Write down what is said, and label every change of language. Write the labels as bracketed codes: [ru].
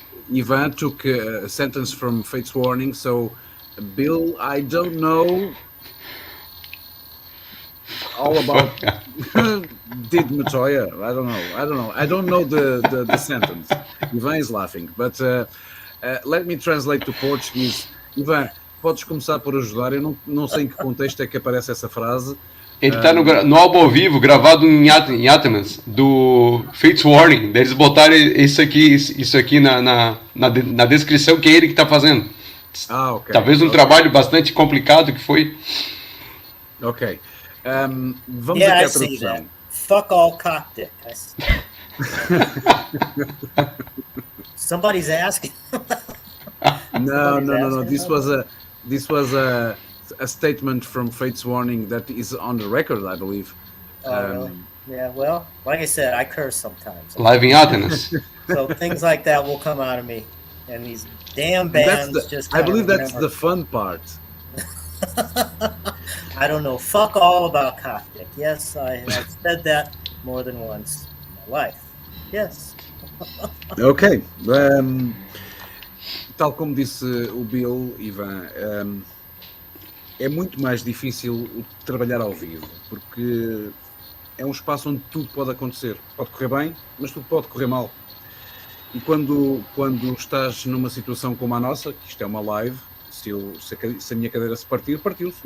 [en] Ivan took a sentence from Fate's Warning. So, Bill, I don't know all about did Metoyer. I don't know. I don't know the sentence. Ivan is laughing, but let me translate to Portuguese. [pt] Ivan, podes começar por ajudar. Eu não sei em que contexto é que aparece essa frase. Ele tá no álbum ao vivo, gravado em Atmans, do Fate's Warning. Eles botaram isso aqui na descrição, que é ele que tá fazendo. Ok. Talvez um trabalho bastante complicado que foi. Ok. Vamos aqui à tradução. [en] Fuck all cockpit. Somebody's asking. No. This was a statement from Fate's Warning that is on the record, I believe. Really? Yeah, well, like I said, I curse sometimes. Live in Athens. So things like that will come out of me. And these damn bands I believe that's the fun part. I don't know fuck all about cockpit. Yes, I have said that more than once in my life. Yes. Ok. [pt] Tal como disse o Bill, Ivan, é muito mais difícil trabalhar ao vivo, porque é um espaço onde tudo pode acontecer. Pode correr bem, mas tudo pode correr mal. E quando estás numa situação como a nossa, que isto é uma live, se a minha cadeira se partir, partiu-se.